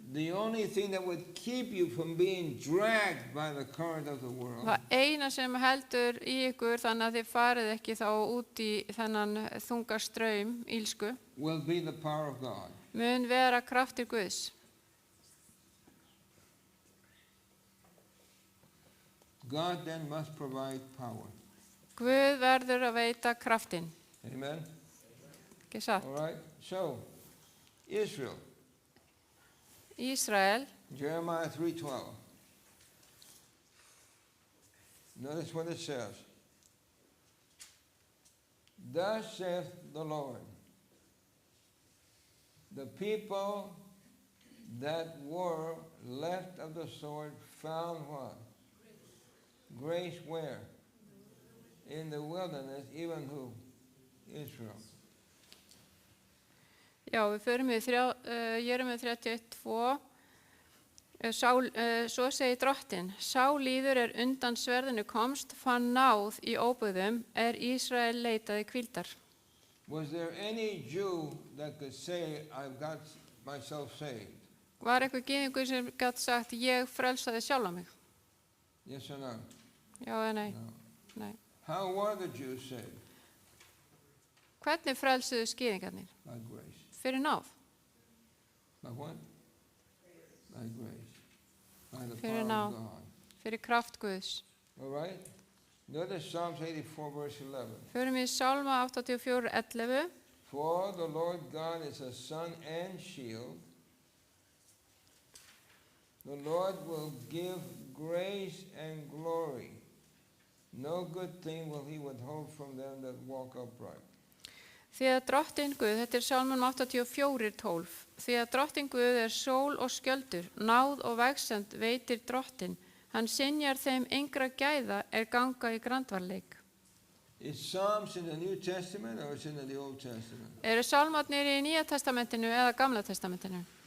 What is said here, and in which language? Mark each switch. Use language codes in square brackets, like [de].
[en] the only thing that would keep you from being dragged by the current of the world [is] það eina sem heldur í ykkur þannig að þið farið ekki þá út í þennan þunga straum ílsku, [en] will be the power of God. [is] mun vera kraftir Guðs. [en] God then must provide power. [is] Guð verður að veita kraftinn. [en] Amen? [is] Ekki satt? [en] All right? So, Israel, [is] Ísrael, [en] Jeremiah 3:12. Notice what it says. Thus saith the Lord, the people that were left of the sword found what? Grace where? In the wilderness, even who? Israel. [is] já við förum við Jeremíu 31:2. Svo segir drottinn, sá líður er undan sverðinu komst, fann náð í óbyggðum, Ísrael leitaði hvíldar. [en] Was there any Jew that could say, I've got myself saved? [is] Var eitthvað gyðingur sem gat sagt, ég frelsaði sjálfa mig? [en] Yes or no? [is] Já eða nei? [en] No. [is] Nei. [en] How were the Jews saved? [is] Hvernig frelsuðu gyðingarnir? [en] By grace. [is] Fyrir náð. [en] By what? By grace. By the [is] Fyrir [en] power [is] náð. [en] of God. [is] Fyrir kraft Guðs. [en] All right? Notice Psalms 84, verse 11. [is] Förum við Sálma 84:11. [en] For the Lord God is a sun and shield. The Lord will give grace and glory. No good thing will he withhold from them that walk upright. [is] Því að drottinn Guð, þetta Sálmum 84:12. Því að drottinn Guð er sól og skjöldur, náð og vegsend veitir drottinn. Hann synjar þeim engra gæða ganga í grandvarleik. [en] Is Psalms in the New Testament or is it in the Old Testament? [is] Eru sálmarnir í Nýja testamentinu eða Gamla testamentinu?